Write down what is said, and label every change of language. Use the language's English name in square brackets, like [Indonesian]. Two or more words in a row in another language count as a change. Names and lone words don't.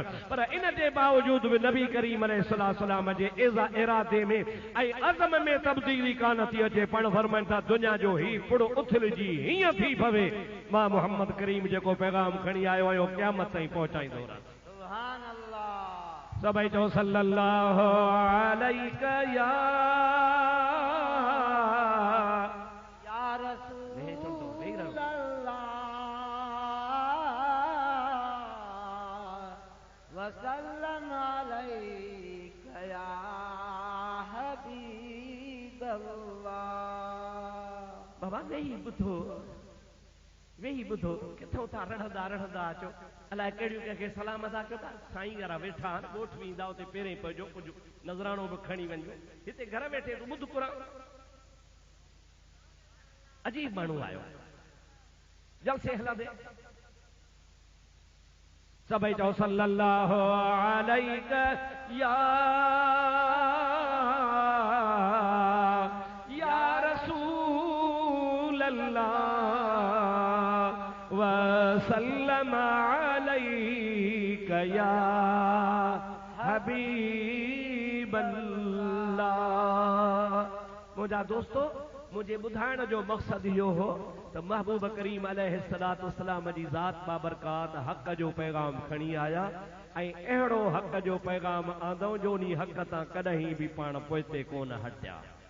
[Sindhi] पर इन जे बावजूद बि नबी करीम अलैहिस्सलाम जे इरादे में ऐं अज़म में तब्दीली कान थी अचे। पण फरमाइनि था दुनिया जो ही पुड़ो उथलजी हीअं थी पवे, मां मोहम्मद करीम जेको पैगाम खणी आयो आहियां क़यामत ताईं पहुचाईंदो रह। [Arabic] سبحان الله. [Sindhi] सभई चओ [Arabic] صلى الله عليك يا رسول الله وسلم عليك يا [Sindhi] बाबा वेही ॿुधो किथों था रढ़ंदा रढ़ंदा अचो। अलाए कहिड़ियूं कंहिंखे सलाम अदा कयो था। साईं वारा वेठा आहिनि, ॻोठ वेंदा उते पहिरें पइजो, कुझु नज़रानो बि खणी वञो। हिते घर वेठे तूं ॿुध क़ुर। अजीब माण्हू आयो, जलसे हलंदे। सभई चओ [Arabic] صلى الله عليك يا وسلم عليك يا حبيب الله. [Sindhi] मुंहिंजा दोस्तों, मुझे ॿुधाइण जो मक़सदु इहो हो त महबूब करीम [Arabic] عليه الصلاة والسلام [Sindhi] जी ज़ात बाबरकात हक़ जो पैगाम खणी आया ऐं अहिड़ो हक़ जो पैगाम आंदो जो उन हक़ तां कॾहिं बि पाण पोइते कोन हटिया।